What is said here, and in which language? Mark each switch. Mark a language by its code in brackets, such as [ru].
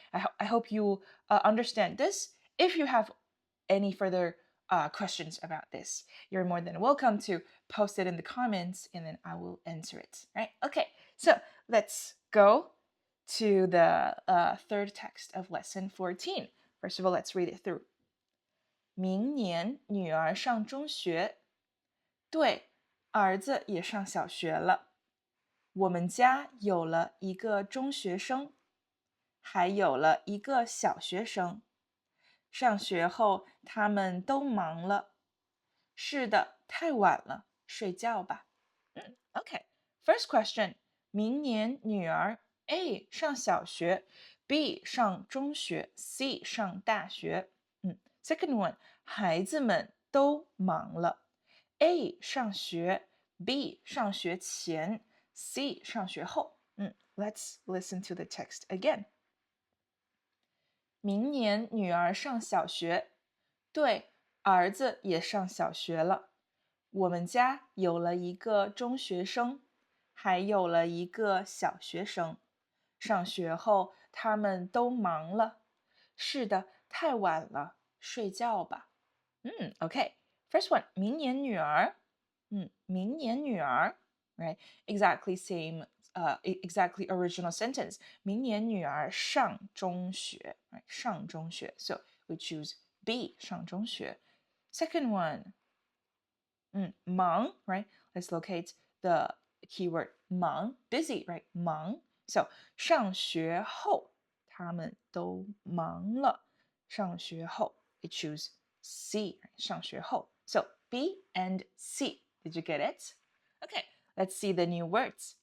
[en] I hope you understand this. If you have any further questions about this, you're more than welcome to post it in the comments and then I will answer it, right? Okay, so let's go to the third text of lesson 14. First of all, let's read it through. [zh] 明年女儿上中学，对，儿子也上小学了。我们家有了一个中学生，还有了一个小学生。上学后，他们都忙了。是的，太晚了，睡觉吧。 [en] Okay, first question. [zh] 明年女儿 A 上小学 ，B 上中学 ，C 上大学。 [en] Second one, [zh] 孩子们都忙了。 A 上学 ，B 上学前 ，C 上学后。 [en] Let's listen to the text again. [zh] 明年女儿上小学，对，儿子也上小学了。我们家有了一个中学生，还有了一个小学生。上学后，他们都忙了。是的，太晚了，睡觉吧。 [en] Okay. First one, [zh] 明年女儿。 明年女儿 [en] right? Exactly same, exactly original sentence. [zh] 明年女儿上中学 [en] right? [zh] 上中学 [en] So we choose B, 上中学 Second one, 忙 right? Let's locate the keyword 忙 busy, right? [zh] 忙 [en] So [zh] 上学后他们都忙了上学后 [en] we choose C, right? [zh] 上学后 [en] So B and C. Did you get it? Okay, let's see the new words.